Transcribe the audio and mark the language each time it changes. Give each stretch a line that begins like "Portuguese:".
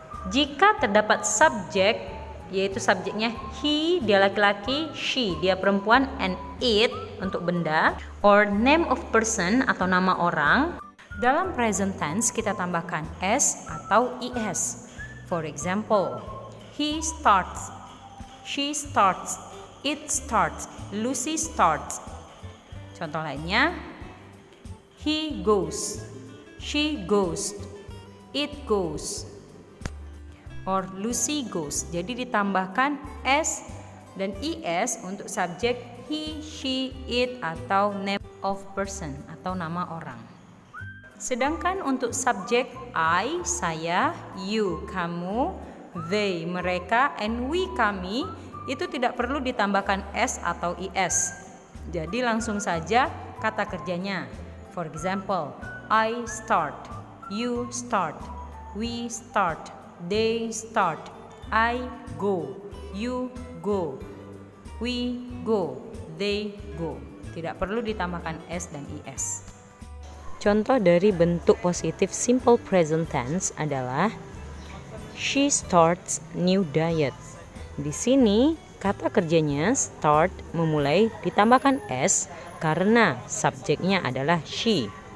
Indonesian: Jika terdapat subjek, yaitu subjeknya he, dia laki-laki, she, dia perempuan, and it, untuk benda,
English: or name of person,
Indonesian: atau nama orang, dalam present tense kita tambahkan S atau ES.
English: For example, he starts, she starts, it starts, Lucy starts.
Indonesian: Contoh lainnya,
English: he goes, she goes, it goes, or Lucy goes.
Indonesian: Jadi ditambahkan S dan ES untuk subjek he, she, it atau name of person atau nama orang. Sedangkan untuk subjek I, saya, you, kamu, they, mereka, and we, kami, itu tidak perlu ditambahkan S atau ES. Jadi langsung saja kata kerjanya.
English: For example, I start, you start, we start, they start, I go, you go, we go, they go.
Indonesian: Tidak perlu ditambahkan S dan ES. Contoh dari bentuk positif simple present tense adalah
English: she starts new diet.
Indonesian: Di sini kata kerjanya start memulai ditambahkan S karena subjeknya adalah she.